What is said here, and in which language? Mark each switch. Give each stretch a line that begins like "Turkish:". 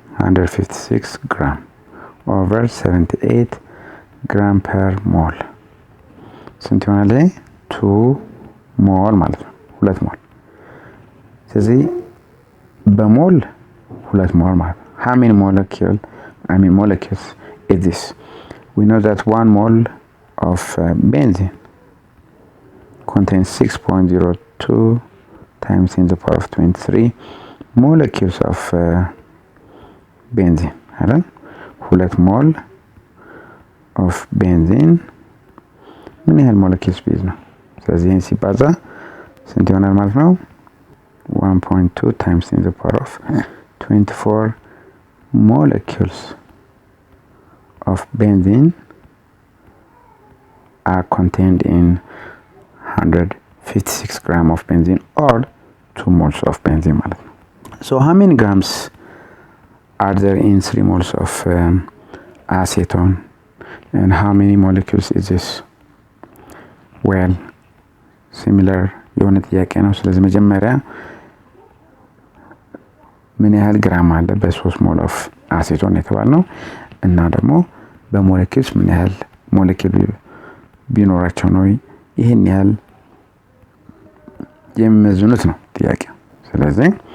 English: 156 ግራም over 78 ግራም ፐር ሞል
Amharic: ስንት ይሆናል? 2 ሞል ማለት ነው። 2 ሞል። ስለዚህ በሞል 2 ሞል ማለት ነው።
English: how many molecules is this? We know that 1 mole of benzene contains 6.02 times 10 to the power of 23 molecules of benzene
Amharic: አይደል? 2 ሞል of benzene ምን ያህል ሞለኪውልስ ቢይዝ ነው? ስለዚህ ይሄን ሲባዛ ስንት ይሆናል ማለት ነው?
English: 1.2 times 10 to the power of 24 molecules of benzene are contained in 156 gram of benzene or 2 moles of benzene
Amharic: ማለት ነው።
English: So how many grams are there in 3 moles of acetone and how many molecules is this?
Amharic: Well, similar የሆነ ጥያቄ ነው። ስለዚህ መጀመሪያ ምን ያህል ግራም አለ በ3 ሞል ኦፍ አሴቶን የተባልነው እና ደግሞ በሞለኪውልስ ምን ያህል ሞለኪውል ቢኖራቸው ነው ይሄን ያህል የሚመዝኑት ነው ጥያቄው። ስለዚህ